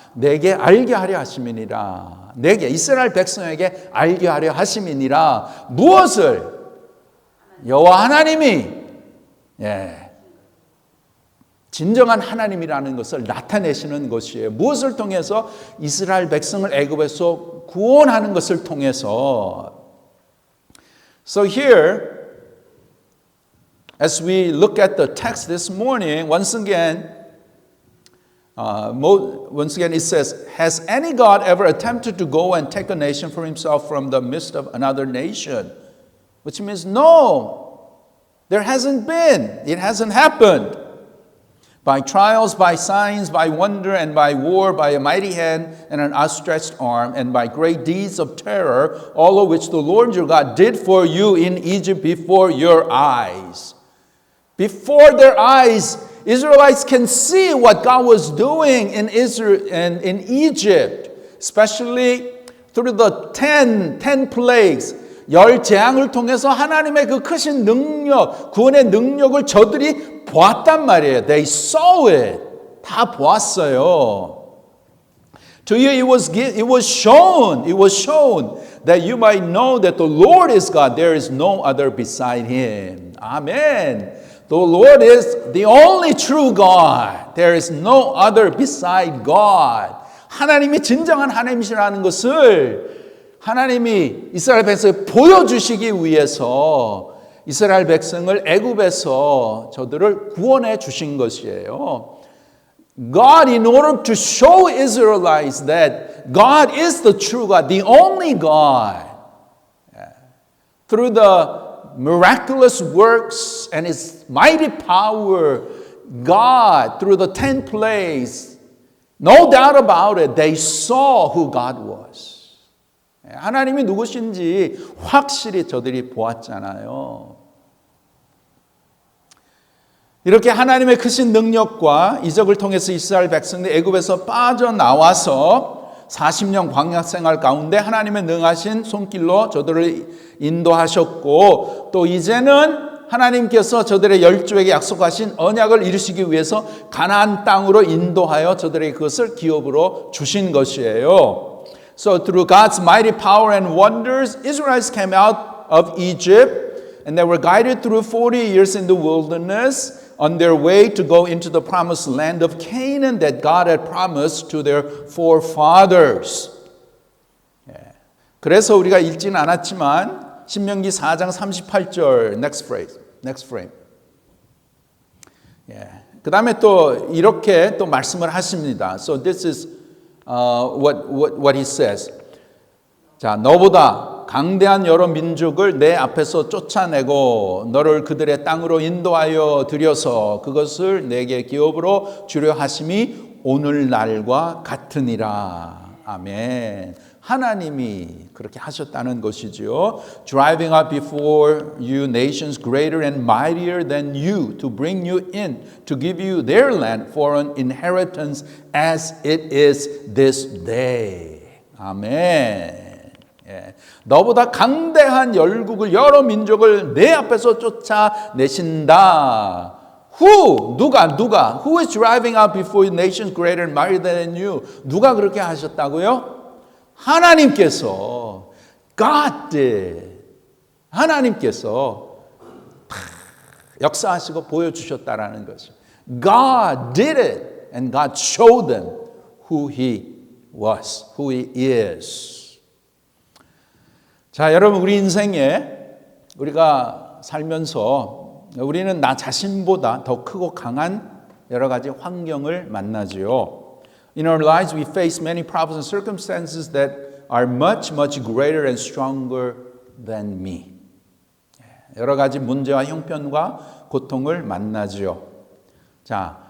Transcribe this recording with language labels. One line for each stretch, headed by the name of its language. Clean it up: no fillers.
Korean: 내게 알게 하려 하심이니라. 내게 이스라엘 백성에게 알게 하려 하심이니라. 무엇을? 여호와 하나님이 진정한 하나님이라는 것을 나타내시는 것이에요. 무엇을 통해서? 이스라엘 백성을 애굽에서 구원하는 것을 통해서.
English: So here, as we look at the text this morning, once again it says, has any God ever attempted to go and take a nation for himself from the midst of another nation? Which means no, there hasn't been. It hasn't happened. By trials, by signs, by wonder, and by war, by a mighty hand and an outstretched arm, and by great deeds of terror, all of which the Lord your God did for you in Egypt before your eyes. Before their eyes, Israelites can see what God was doing in Israel and in Egypt, especially through the 10 plagues.
Korean: 10재앙을 통해서 하나님의 그 크신 능력, 구원의 능력을 저들이 보았단 말이에요.
English: They saw it.
Korean: 다 보았어요.
English: To you it was shown that you might know that the Lord is God. There is no other beside him. Amen. The Lord is the only true God. There is no other beside God.
Korean: 하나님이 진정한 하나님이시라는 것을 하나님이 이스라엘 백성에 보여주시기 위해서 이스라엘 백성을 애굽에서 저들을 구원해 주신 것이에요.
English: God, in order to show Israelites that God is the true God, the only God, through the miraculous works and his mighty power, God, through the 10 plagues, no doubt about it, they saw who God was.
Korean: 하나님이 누구신지 확실히 저들이 보았잖아요. 이렇게 하나님의 크신 능력과 이적을 통해서 이스라엘 백성들이 애굽에서 빠져나와서 40년 광야 생활 가운데 하나님의 능하신 손길로 저들을 인도하셨고, 또 이제는 하나님께서 저들의 열조에게 약속하신 언약을 이루시기 위해서 가나안 땅으로 인도하여 저들에게 그것을 기업으로 주신 것이에요.
English: So through God's mighty power and wonders, Israelites came out of Egypt and they were guided through 40 years in the wilderness on their way to go into the promised land of Canaan that God had promised to their forefathers.
Korean: 그래서 우리가 읽지는 않았지만 신명기 4장 38절
English: next frame.
Korean: 그 다음에 또 이렇게 또 말씀을 하십니다.
English: So this is what he says.
Korean: 자, 너보다 강대한 여러 민족을 내 앞에서 쫓아내고 너를 그들의 땅으로 인도하여 들여서 그것을 내게 기업으로 주려 하심이 오늘날과 같으니라. 아멘. 하나님이 그렇게 하셨다는 것이지요.
English: Driving out before you nations greater and mightier than you to bring you in to give you their land for an inheritance as it is this day.
Korean: 아멘. 너보다 강대한 열국을 여러 민족을 내 앞에서 쫓아내신다. 누가?
English: Who is driving out before you nations greater and mightier than you?
Korean: 누가 그렇게 하셨다고요?
English: 하나님께서 God did.
Korean: 하나님께서 역사하시고 보여주셨다라는 것이죠.
English: God did it and God showed them who He was, who He is.
Korean: 자, 여러분 우리 인생에 우리가 살면서 우리는 나 자신보다 더 크고 강한 여러 가지 환경을 만나지요.
English: In our lives, we face many problems and circumstances that are much, much greater and stronger than me.
Korean: 여러 가지 문제와 형편과 고통을 만나지요. 자,